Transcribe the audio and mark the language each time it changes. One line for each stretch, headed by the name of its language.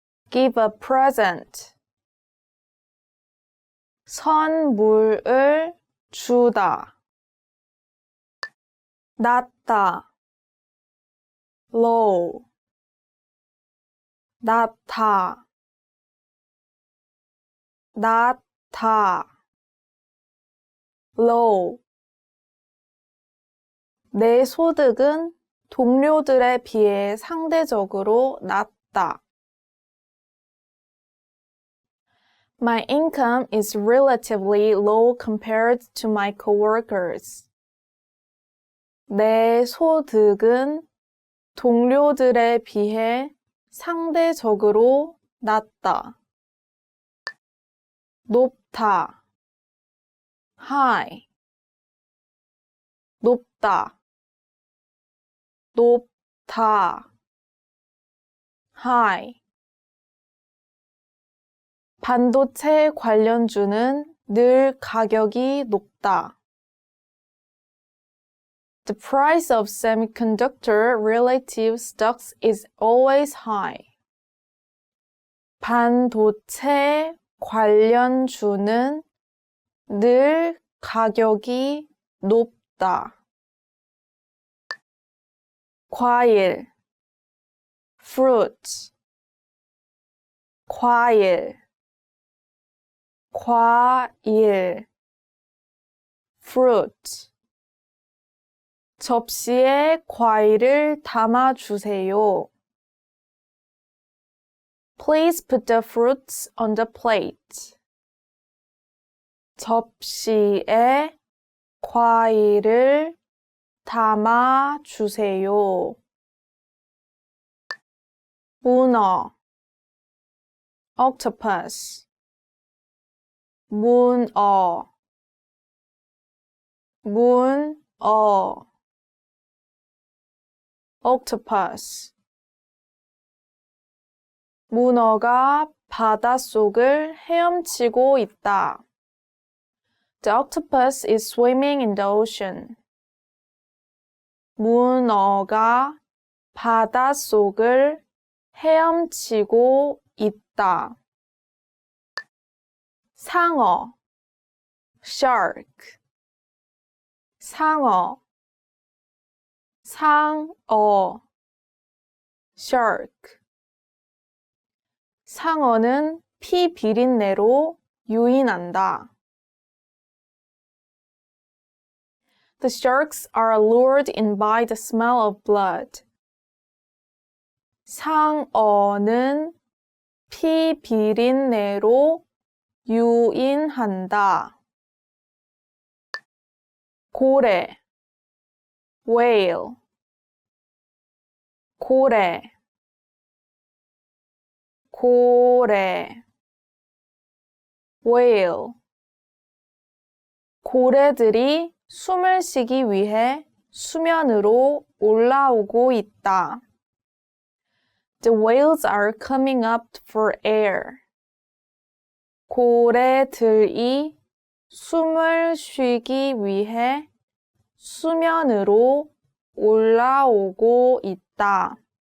English: give a present
Korean: 선물을 주다 낮다 low 낮다 낮다 low 내 소득은 동료들에 비해 상대적으로 낮다.
English: My income is relatively low compared to my coworkers.
Korean: 내 소득은 동료들에 비해 상대적으로 낮다. 높다. high. 높다. 높다. high. 반도체 관련주는 늘 가격이 높다.
English: The price of semiconductor relative stocks is always high.
Korean: 반도체 관련주는 늘 가격이 높다. 과일 fruit 과일 과일 fruit 접시에 과일을 담아주세요.
English: Please put the fruits on the plate.
Korean: 접시에 과일을 담아주세요. 문어 octopus 문어 문어 octopus 문어가 바닷속을 헤엄치고 있다.
English: The octopus is swimming in the ocean.
Korean: 문어가 바닷속을 헤엄치고 있다. 상어 shark 상어 상어 shark 상어는 피 비린내로 유인한다.
English: The sharks are lured in by the smell of blood.
Korean: 상어는 피 비린내로 유인한다. 고래 whale 고래 고래 whale 고래들이 숨을 쉬기 위해 수면으로 올라오고 있다.
English: The whales are coming up for air.
Korean: 고래들이 숨을 쉬기 위해 수면으로 올라오고 있다.